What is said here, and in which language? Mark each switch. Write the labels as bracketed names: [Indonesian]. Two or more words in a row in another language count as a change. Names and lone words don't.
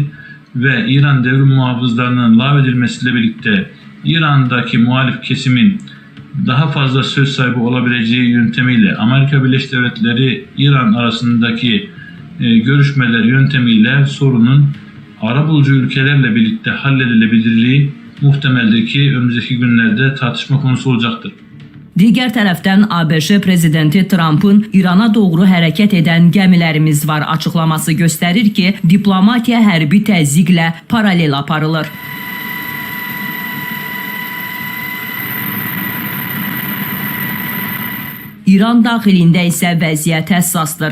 [Turkish] ve İran devrim muhafızlarının lağvedilmesiyle birlikte İran'daki muhalif kesimin daha fazla söz sahibi olabileceği yöntemiyle Amerika Birleşik Devletleri İran arasındaki görüşmeler yöntemiyle sorunun arabulucu ülkelerle birlikte halledilebilirliği muhtemeldir ki önümüzdeki günlerde tartışma konusu olacaktır. [Azerbaijani] Digər tərəfdən ABŞ prezidenti Trump'ın İrana doğru hərəkət edən gəmilərimiz var açıqlaması göstərir ki, diplomatiya hərbi təzyiqlə paralel aparılır. İran daxilində isə vəziyyət həssasdır.